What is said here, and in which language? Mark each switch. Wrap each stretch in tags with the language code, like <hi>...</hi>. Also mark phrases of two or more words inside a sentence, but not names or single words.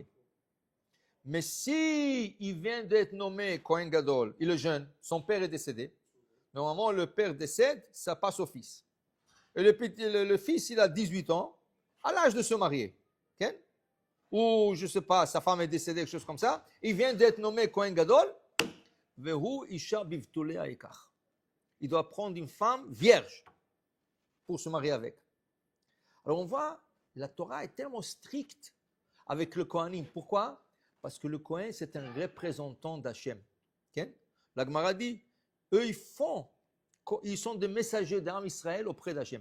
<fr>Mais si il vient d'être nommé</fr> <he>כהן גדול,</he> <fr>il est jeune, son père est décédé, normalement le père décède, ça passe au fils. Et le fils, il a 18 ans, à l'âge de se marier. Okay? Ou, je ne sais pas, sa femme est décédée, quelque chose comme ça. Il vient d'être nommé</fr> <he>כהן גדול. והוא אשה בבתוליה יקח.</he> <fr>Il doit prendre une femme vierge pour se marier avec. Alors on voit, la Torah est tellement stricte avec le Kohanim. Pourquoi? Parce que le Kohen, c'est un représentant d'Hachem. Okay? La Gemara dit, eux, ils sont des messagers d'Am Israël auprès d'Hachem.</fr>